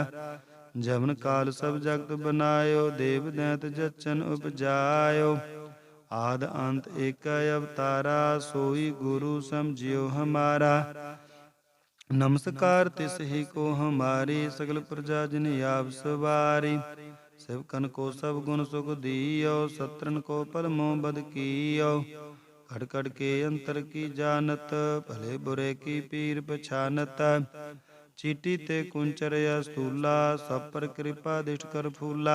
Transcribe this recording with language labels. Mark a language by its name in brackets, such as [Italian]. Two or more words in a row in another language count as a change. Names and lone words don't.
[Hindi] जवन काल सभ जगत बनाइओ, देव दैंत जचन उपजाइओ। आद अंत एकै अवतारा, सोई गुरू समझिओ हमारा। नमसकार तिस ही को हमारी, सगल प्रजा जिन आप सवारी। सेवकन को सब गुण सुख दियो, सत्रन को पल मोह बद कियो। खड़ खड़ के अंतर की जानत, भले बुरे की पीर पछानत। चीटी ते कुंचर अस्तूला, सब पर कृपा दिष्ट कर फूला।